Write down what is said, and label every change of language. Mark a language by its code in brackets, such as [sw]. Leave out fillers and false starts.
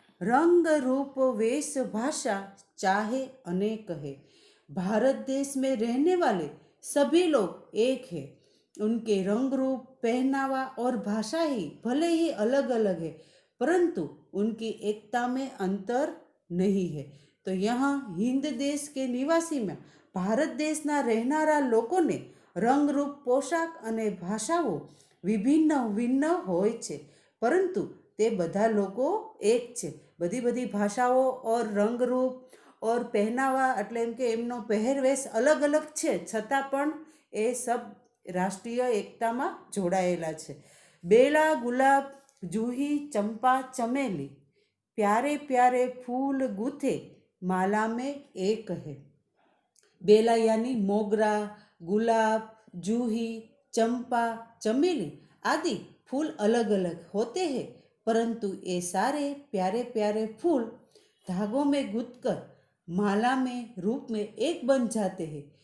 [hi] रंग रूप वेश भाषा चाहे अनेक है. भारत देश में रहने वाले सभी लोग एक है. उनके रंग रूप, पहनावा और भाषा ही भले ही अलग अलग है, परंतु उनकी एकता में अंतर नहीं है. तो यहाँ हिंद देश के निवासी में भारत [gu] देशना રહેનારા લોકોને રંગરૂપ પોશાક અને ભાષાઓ વિભિન્ન ભિન્ન હોય છે, પરંતુ તે બધા લોકો એક છે. બધી ભાષાઓ और રંગરૂપ और પહેનાવા એટલે એમ કે એમનો પહેરવેશ અલગ અલગ છે, છતાં પણ એ સબ રાષ્ટ્રીય એકતામાં જોડાયેલા છે. [hi] બેલા, ગુલાબ, જૂહી, ચંપા, ચમેલી, प्यारे प्यारे फूल गूथे माला में एक है. बेला यानी मोगरा, गुलाब, जूही, चंपा, चमेली आदि फूल अलग अलग होते हैं, परंतु ये सारे प्यारे प्यारे फूल धागों में गूंथकर माला में रूप में एक बन जाते हैं.